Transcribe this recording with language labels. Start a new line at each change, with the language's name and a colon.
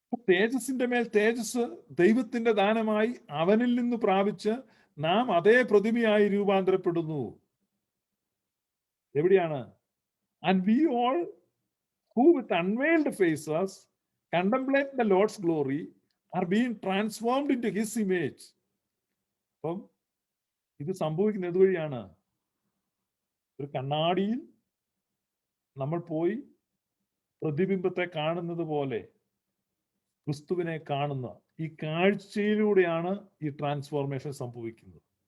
Malayalam: തേജസ്സിന്റെ മേൽ തേജസ് ദൈവത്തിന്റെ ദാനമായി അവനിൽ നിന്ന് പ്രാപിച്ച് നാം അതേ പ്രതിമയായി രൂപാന്തരപ്പെടുന്നു. എവിടെയാണ്?
English: And we all who with unveiled faces contemplate the Lord's glory are being transformed into his image.
Malayalam: അപ്പം ഇത് സംഭവിക്കുന്നത് വഴിയാണ്? ഒരു കണ്ണാടിയിൽ നമ്മൾ പോയി പ്രതിബിംബത്തെ കാണുന്നത് പോലെ ക്രിസ്തുവിനെ കാണുന്ന ഈ കാഴ്ചയിലൂടെയാണ് ഈ ട്രാൻസ്ഫോർമേഷൻ സംഭവിക്കുന്നത്.